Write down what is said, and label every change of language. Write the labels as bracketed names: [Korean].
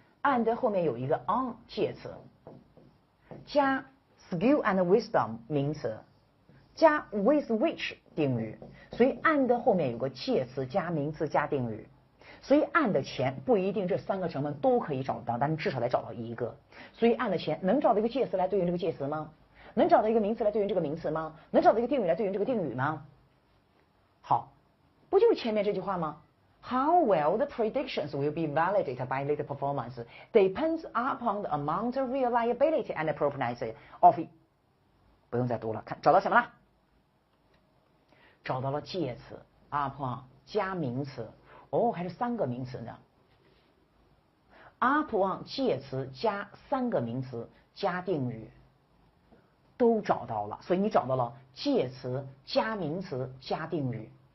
[Chinese] and 后面有一个 on 介词，加 [English] skill and wisdom [Chinese] 名词，加 [English] with which [Chinese] 定语，所以 and 后面有个介词加名词加定语，所以 and 前不一定这3个成分都可以找得到，但是至少得找到一个。所以 and 前能找到一个介词来对应这个介词吗？能找到一个名词来对应这个名词吗？能找到一个定语来对应这个定语吗？好，不就是前面这句话吗？ [English] How well the predictions will be validated by later performance depends upon the amount of reliability and appropriateness of。 [Chinese] 不用再读了，看找到什么了？找到了介词 upon 加名词，哦，还是3个名词呢。 upon 介词加3个名词加定语，都找到了，所以你找到了介词加名词加定语。